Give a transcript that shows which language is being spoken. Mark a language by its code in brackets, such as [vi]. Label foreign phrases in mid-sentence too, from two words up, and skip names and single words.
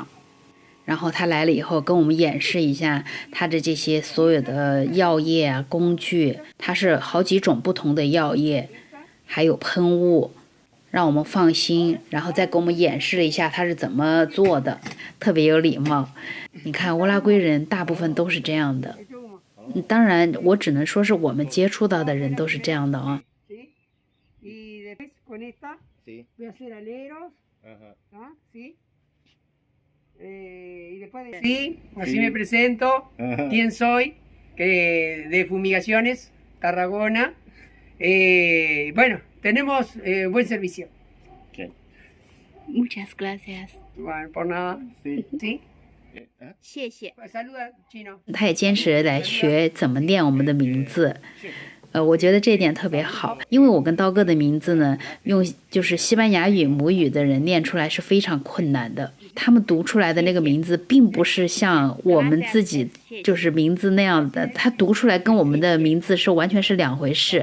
[zh] 然后他来了以后，跟我们演示一下他的这些所有的药液啊、工具，它是好几种不同的药液，还有喷雾，让我们放心。然后再给我们演示了一下他是怎么做的，特别有礼貌。你看乌拉圭人大部分都是这样的，当然我只能说是我们接触到的人都是这样的啊。 [es] Sí, así me presento. ¿Quién soy? De Fumigaciones, Tarragona. Bueno, tenemos buen servicio. Muchas gracias. Bueno, por nada. Sí. [zh] 谢谢。 [es] Saluda, chino. [zh] 他也坚持来学怎么念我们的名字。我觉得这一点特别好，因为我跟刀哥的名字呢，用就是西班牙语母语的人念出来是非常困难的。他们读出来的那个名字，并不是像我们自己就是名字那样的，他读出来跟我们的名字是完全是两回事。